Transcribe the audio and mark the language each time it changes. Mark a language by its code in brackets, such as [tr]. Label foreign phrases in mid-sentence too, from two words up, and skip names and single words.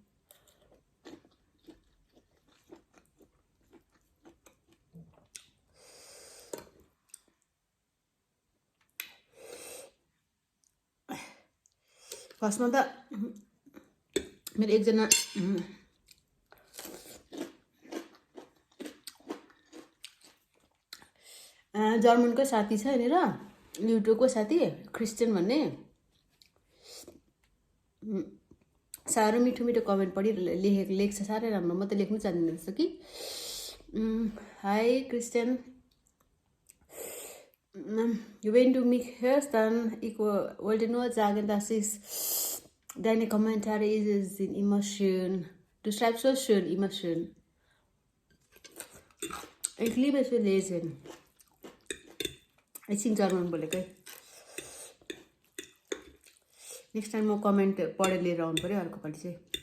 [ne] फर्स्टमा त मेरो एकजना जर्मनको साथी छ यहाँनिर, युट्युबको साथी क्रिस्चियन भन्ने, साह्रो मिठो मिठो कमेन्ट पढि लेख्छ, साह्रै राम्रो। म त लेख्नु जान्दिनँ रहेछ कि। हाई क्रिस्चियन, [de] wenn du mich hörst, dann ich wollte nur sagen, dass ich deine Kommentare sind immer schön. Du schreibst so schön, immer schön. Ich liebe es zu lesen. [ne] एकछिन जर्मन बोलेको है। [en] next time [ne] म कमेन्ट पढेर लिएर आउनु पऱ्यो अर्कोपालि चाहिँ।